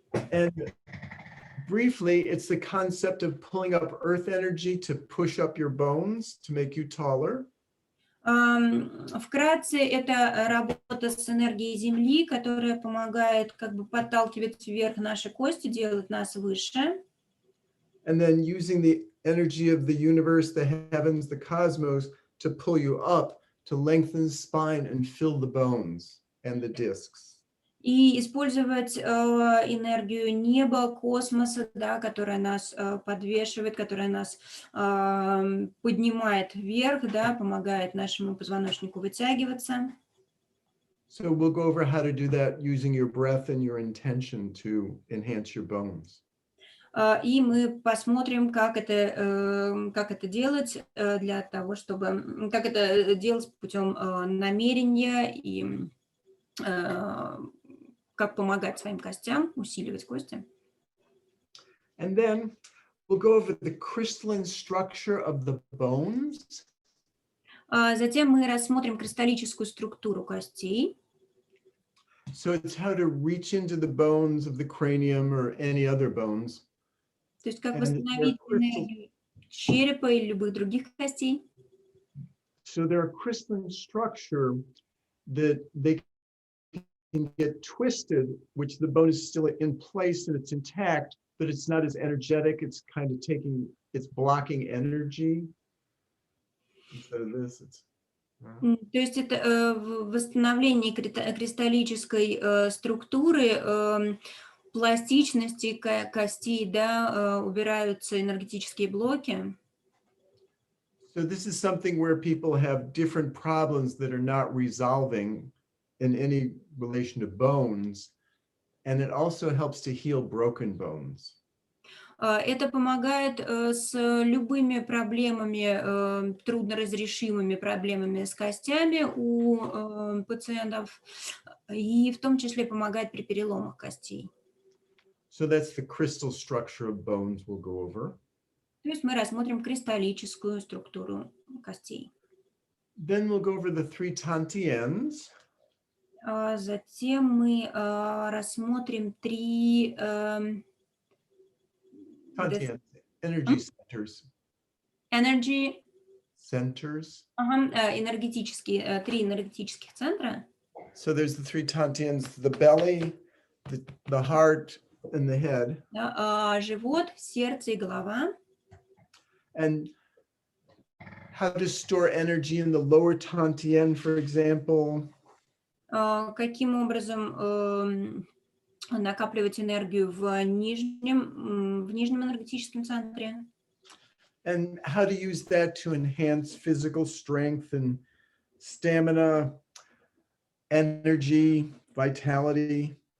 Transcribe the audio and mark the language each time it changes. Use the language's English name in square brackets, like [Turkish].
[English] And briefly, it's the concept of pulling up earth energy to push up your bones to make you taller. [Russian] Вкратце, это работа с энергией Земли, которая помогает как бы подталкивать вверх наши кости, делать нас выше. [English] And then using the energy of the universe, the heavens, the cosmos to pull you up, to lengthen the spine and fill the bones and the discs. [Russian] И использовать энергию неба, космоса, да, которая нас подвешивает, которая нас поднимает вверх, да, помогает нашему позвоночнику вытягиваться. [English] So we'll go over how to do that using your breath and your intention to enhance your bones. [Russian] И мы посмотрим, как это делать для того, чтобы, как это делать путем намерения и как помогать своим костям, усиливать кости. [English] And then we'll go over the crystalline structure of the bones. [Russian] Затем мы рассмотрим кристаллическую структуру костей. [English] So it's how to reach into the bones of the cranium or any other bones. [Russian] То есть как [English] And [Russian] восстановить [English] they're crystal- [Russian] энергию черепа или любых других костей. [English] So they're a crystalline structure that they can get twisted, which the bone is still in place and it's intact, but it's not as energetic. It's kind of it's blocking energy. Instead of this, it's. [Russian] То есть это восстановление кристаллической структуры, пластичности костей, да, убираются энергетические блоки. [English] So this is something where people have different problems that are not resolving in any relation to bones. And it also helps to heal broken bones. [Russian] Это помогает с любыми проблемами, трудноразрешимыми проблемами с костями у пациентов, и в том числе помогает при переломах костей. [English] So that's the crystal structure of bones we'll go over. [Russian] То есть мы рассмотрим кристаллическую структуру костей. [English] Then we'll go over the three Tantians. [Russian] Затем мы рассмотрим три [English] Tantians, energy centers. energy, Centers. [Russian] энергетические, три энергетических центра. [English] So there's the three Tantians, the belly, the heart, and the head. [Russian] Да, живот, сердце и голова. [English] And how to store energy in the lower Tantien, for example. [Russian] Каким образом накапливать энергию в нижнем энергетическом центре. [English] And how to use that to enhance physical strength and stamina, energy, vitality.